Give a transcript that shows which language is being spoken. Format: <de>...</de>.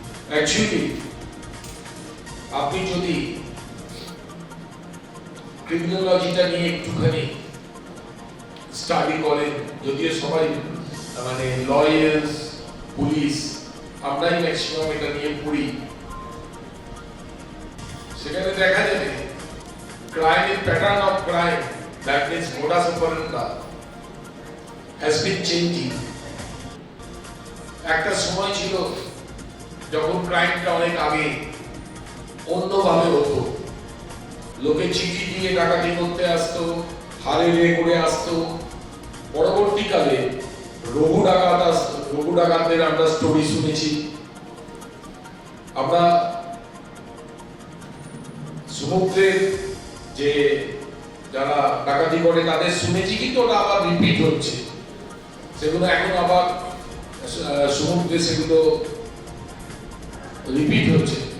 <bn>Actually আপনি যদি ক্রিমিনোলজিটা নিয়ে একটুখানি স্টাডি করেন, যদিও সবাই মানে লয়ার্স, পুলিশ, আমরাই ম্যাক্সিমাম এটা নিয়ে পড়ি, সেখানে দেখা যাবে</bn> <en>crime pattern of crime, that means modus operandi has been changing.</en> <bn>একটা সময় ছিল যখন ক্রাইমটা অনেক আগে অন্যভাবে হতো, লোকে চিঠি দিয়ে ডাকাতি করতে আসতো, হারে রে করে আসতো। পরবর্তীকালে রঘু ডাকাতদের আমরা স্টোরি শুনেছি, আমরা সমুদ্রের যে যারা ডাকাতি করে তাদের শুনেছি, কিন্তু ওটা আবার রিপিট হচ্ছে, সেগুলো এখন আবার সমুদ্রে সেগুলো রিপিট হচ্ছে।</bn>